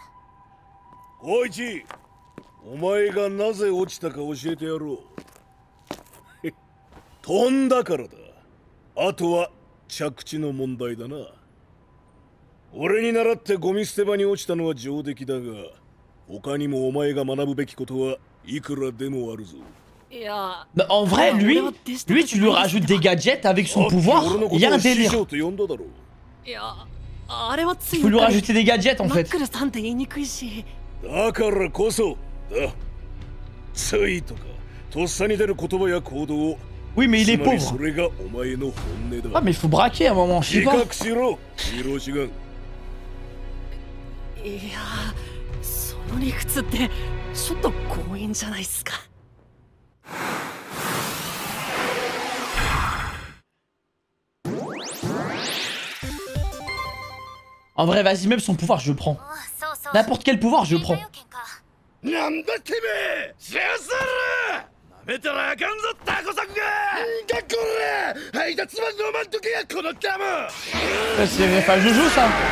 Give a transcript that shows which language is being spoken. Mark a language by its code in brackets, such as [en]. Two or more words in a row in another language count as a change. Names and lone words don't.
[ja] 光一、お前がなぜ落ちたか教えてやろう。飛んだからだ。あとは着地の問題だな。俺に習ってゴミ捨て場に落ちたのは上出来だが、他にもお前が学ぶべきことはいくらでもあるぞ。 [fr] Bah, en vrai, lui, tu lui rajoutes des gadgets avec son pouvoir, il y a un délire. Tu peux lui rajouter des gadgets en fait. [ja] だからこそだ。ついとかとっさに出る言葉や行動を。 [fr] Oui, mais il est pauvre. Ah, mais il faut braquer à un moment, je sais pas. [ja] いや、その理屈ってちょっと強引じゃないっすか。 [fr] En vrai, vas-y, même son pouvoir, je prends. N'importe quel pouvoir, je prends. C'est pas Jojo, ça.